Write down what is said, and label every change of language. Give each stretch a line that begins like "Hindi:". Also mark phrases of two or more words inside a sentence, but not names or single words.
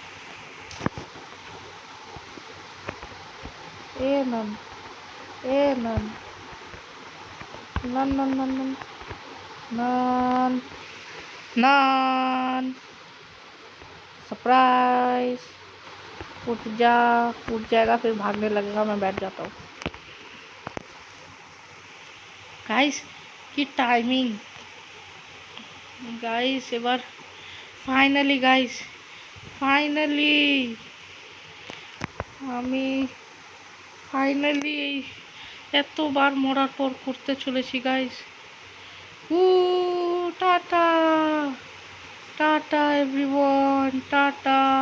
Hindi: ए नन, ए नन, नन नन नन नन नन नन, सरप्राइज। उठ जा, उठ जाएगा फिर भागने लगेगा, मैं बैठ जाता हूँ। गाइस की टाइमिंग,
Bangla: গাইস এবার ফাইনালি, গাইস ফাইনালি আমি ফাইনালি এতবার মরার পর করতে চলেছি গাইস। টাটা টাটা এভরিওয়ান, টাটা।